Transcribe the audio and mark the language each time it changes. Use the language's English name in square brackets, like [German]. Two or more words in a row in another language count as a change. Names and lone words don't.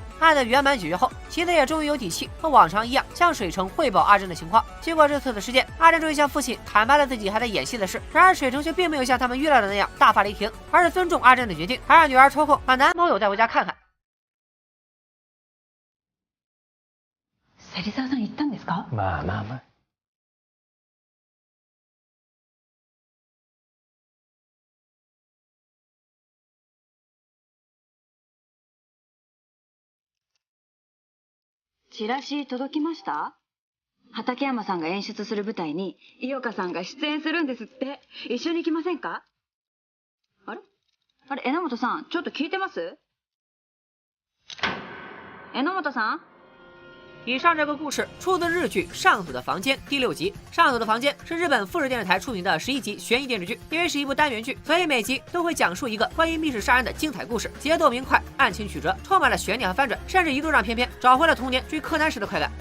[Chinese] 案的圆满解决后，齐子也终于有底气和往常一样向水城汇报阿珍的情况。经过这次的事件，阿珍终于向父亲坦白了自己还在演戏的事。然而水城却并没有像他们预料的那样大发雷霆，而是尊重阿珍的决定，还让女儿抽空把男朋友带回家看看。 [Japanese] 芹沢さん行ったんですか？まあまあまあ。チラシ届きました？畠山さんが演出する舞台に井岡さんが出演するんですって。一緒に行きませんか？あれ榎本さん、ちょっと聞いてます？榎本さん。 [Chinese] 以上这个故事出自日剧《上组的房间》第6集。《上组的房间》是日本富士电视台出品的11集悬疑电视剧，因为是一部单元剧，所以每集都会讲述一个关于密室杀人的精彩故事，节奏明快，案情曲折，充满了悬念和翻转，甚至一度让偏偏找回了童年追柯南时的快感。